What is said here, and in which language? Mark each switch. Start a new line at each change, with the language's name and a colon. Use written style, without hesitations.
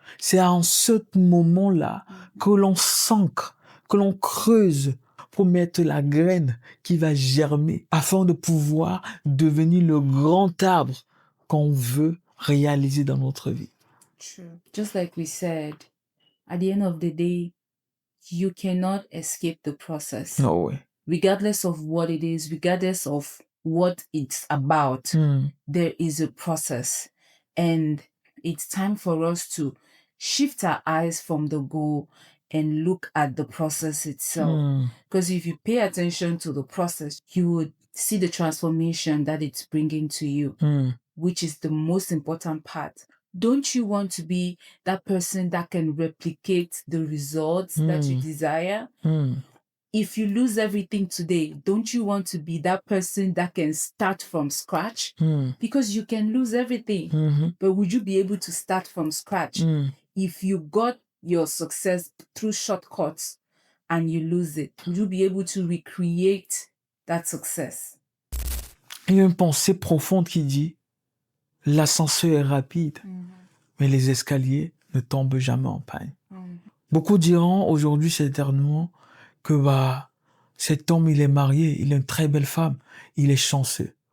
French: C'est en ce moment-là que l'on s'ancre, que l'on creuse pour mettre la graine qui va germer afin de pouvoir devenir le grand arbre qu'on veut réaliser dans notre vie.
English: True. Just like we said, at the end of the day, you cannot escape the process. No way. Regardless of what it is, regardless of what it's about, there is a process. And it's time for us to shift our eyes from the goal and look at the process itself. Because if you pay attention to the process, you would see the transformation that it's bringing to you, which is the most important part. Don't you want to be that person that can replicate the results that you desire? If you lose everything today, don't you want to be that person that can start from scratch? Because you can lose everything, but would you be able to start from scratch? If you got your success through shortcuts and you lose it, would you be able to recreate that success?
French: Il y a une pensée profonde qui dit, l'ascenseur est rapide, mais les escaliers ne tombent jamais en panne. Beaucoup diront aujourd'hui, certainement, que cet homme, il est marié, il a une très belle femme, il est chanceux.